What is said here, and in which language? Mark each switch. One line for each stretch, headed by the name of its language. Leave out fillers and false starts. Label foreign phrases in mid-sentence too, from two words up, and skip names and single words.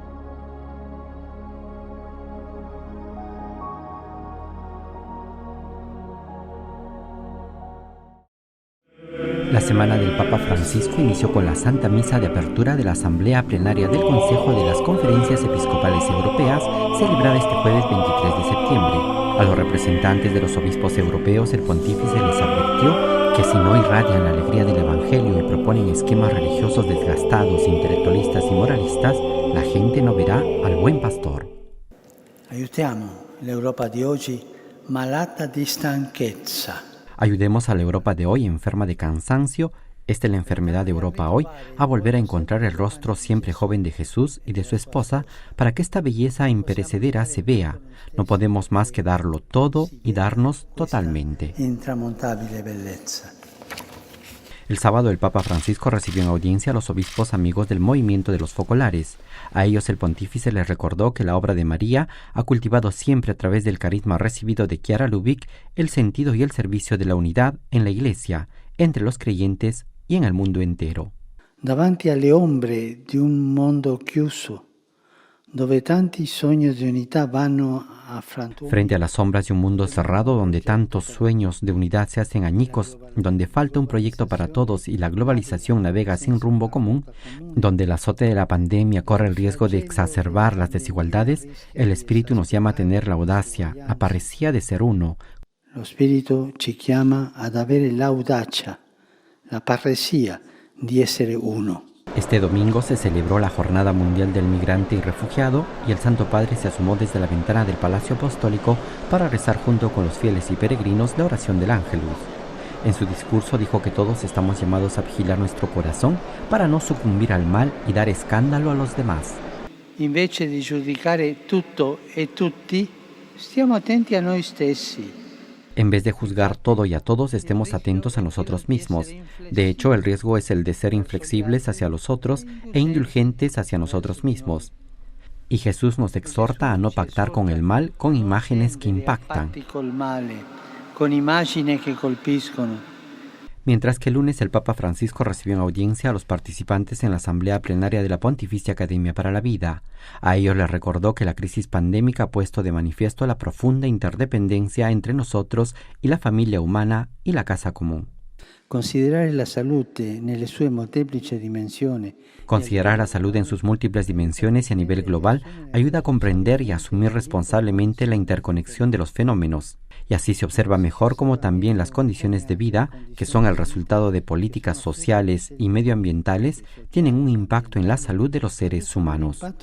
Spanish: La semana del Papa Francisco inició con la Santa Misa de Apertura de la Asamblea Plenaria del Consejo de las Conferencias Episcopales Europeas, celebrada este jueves 23 de septiembre. A los representantes de los obispos europeos, el pontífice les advirtió que si no irradian la alegría del Evangelio y proponen esquemas religiosos desgastados, intelectualistas y moralistas, la gente no verá al buen pastor.
Italian: Aiutiamo l'Europa di oggi malata di stanchezza.
Spanish: Ayudemos a la Europa de hoy enferma de cansancio, esta es la enfermedad de Europa hoy, a volver a encontrar el rostro siempre joven de Jesús y de su esposa para que esta belleza imperecedera se vea. No podemos más que darlo todo y darnos totalmente.
Italian: Intramontabile bellezza.
Spanish: El sábado el Papa Francisco recibió en audiencia a los obispos amigos del movimiento de los focolares. A ellos el pontífice les recordó que la obra de María ha cultivado siempre a través del carisma recibido de Chiara Lubich el sentido y el servicio de la unidad en la Iglesia, entre los creyentes y en el mundo entero.
Italian: Davanti alle ombre di un mondo chiuso, dove tanti sogni di unità vanno a frantumare.
Spanish: Frente a las sombras de un mundo cerrado donde tantos sueños de unidad se hacen añicos, donde falta un proyecto para todos y la globalización navega sin rumbo común, donde el azote de la pandemia corre el riesgo de exacerbar las desigualdades, el Espíritu nos llama a tener la audacia, la parresía de ser uno.
Italian: Lo Spirito ci chiama ad avere l'audacia, la parresía di essere uno.
Spanish: Este domingo se celebró la Jornada Mundial del Migrante y Refugiado y el Santo Padre se asomó desde la ventana del Palacio Apostólico para rezar junto con los fieles y peregrinos la oración del Ángelus. En su discurso dijo que todos estamos llamados a vigilar nuestro corazón para no sucumbir al mal y dar escándalo a los demás.
Italian: Invece di giudicare tutto e tutti, stiamo attenti a noi stessi.
Spanish: En vez de juzgar todo y a todos, estemos atentos a nosotros mismos. De hecho, el riesgo es el de ser inflexibles hacia los otros e indulgentes hacia nosotros mismos. Y Jesús nos exhorta a no pactar con el mal con imágenes que impactan. Mientras que el lunes el Papa Francisco recibió en audiencia a los participantes en la Asamblea Plenaria de la Pontificia Academia para la Vida. A ellos les recordó que la crisis pandémica ha puesto de manifiesto la profunda interdependencia entre nosotros y la familia humana y la casa común. Considerar la salud
Italian: nelle sue molteplici dimensioni.
Spanish: Considerar la salud en sus múltiples dimensiones y a nivel global ayuda a comprender y a asumir responsablemente la interconexión de los fenómenos. Y así se observa mejor cómo también las condiciones de vida, que son el resultado de políticas sociales y medioambientales, tienen un impacto en la salud de los seres humanos.